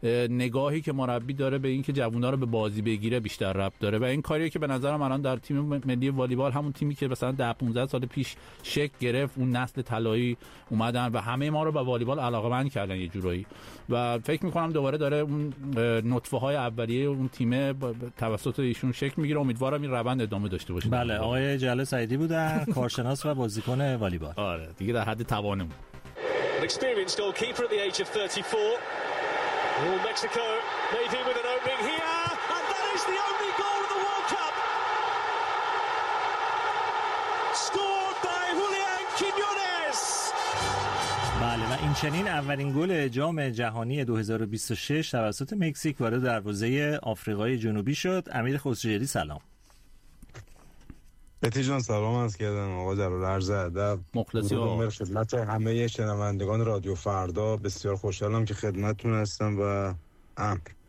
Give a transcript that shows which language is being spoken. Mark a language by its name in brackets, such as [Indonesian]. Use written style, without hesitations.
[Persian] نگاهی که مربی داره به این که جوونا رو به بازی بگیره بیشتر ربط داره و این کاریه که به نظرم الان در تیم ملی والیبال، همون تیمی که مثلا 10 15 سال پیش شکل گرفت، اون نسل طلایی اومدن و همه ما رو به والیبال علاقمند کردن یه جورایی و فکر می‌کنم دوباره داره اون نطفه‌های اولیه اون تیم توسط ایشون شکل می‌گیره، امیدوارم ادامه داشته باشه. بله آقای جلال سعیدی بودن کارشناس و بازیکن والیبال. آره دیگه در حد توانمون. [English] Experienced goalkeeper at the age of 34. Mexico maybe with an opening here and that is the only goal of the World Cup. Scored by Julian Quiñones. [Persian] بله و این چنین اولین گل جام جهانی 2026 توسط مکزیک وارد دروازه آفریقای جنوبی شد. امیر خسروجلی سلام. بهتی جان سلام عرض کردم آقا جلال، عرض ادب مخلصی و خدمت همه شنوندگان رادیو فردا، بسیار خوشحالم که خدمتتون هستم و امر